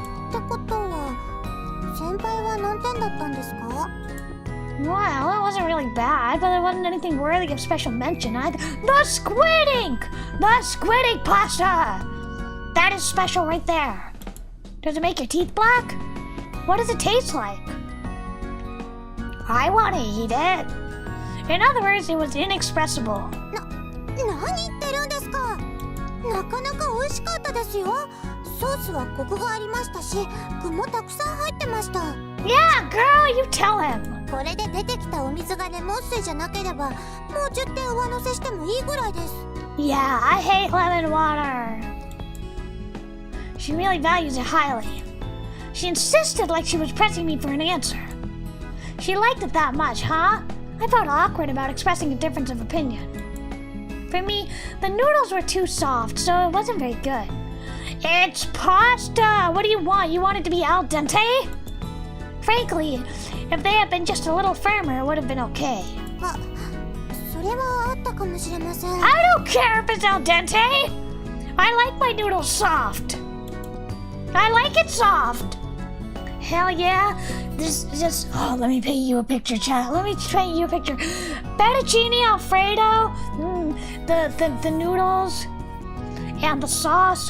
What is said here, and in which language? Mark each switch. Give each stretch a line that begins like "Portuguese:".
Japanese: ってことは、先輩は何点だったんですか？
English: Well, it wasn't really bad, but there wasn't anything worthy of special mention either. The squid ink! The squid ink pasta! That is special right there. Does it make your teeth black? What does it taste like? I want to eat it. In other words, it was inexpressible.
Japanese: 何言ってるんですか？なかなか美味しかったですよ。ソースはコクがありましたし、具もたくさん入ってました。
English: Yeah, girl, you tell him.
Japanese: これで出てきたお水がレモン水じゃなければ、もう10点上乗せしてもいいぐらいです。
English: Yeah, I hate lemon water. She really values it highly. She insisted like she was pressing me for an answer. She liked it that much, huh? I felt awkward about expressing a difference of opinion. For me, the noodles were too soft, so it wasn't very good. It's pasta! What do you want? You want it to be al dente? Frankly, if they had been just a little firmer, it would have been okay.
Japanese: あ、それはあったかもしれません。
English: I don't care if it's al dente! I like my noodles soft. I like it soft. Hell yeah. This is just... Oh, let me paint you a picture, child. Let me paint you a picture. Fettuccine Alfredo. The noodles. And the sauce.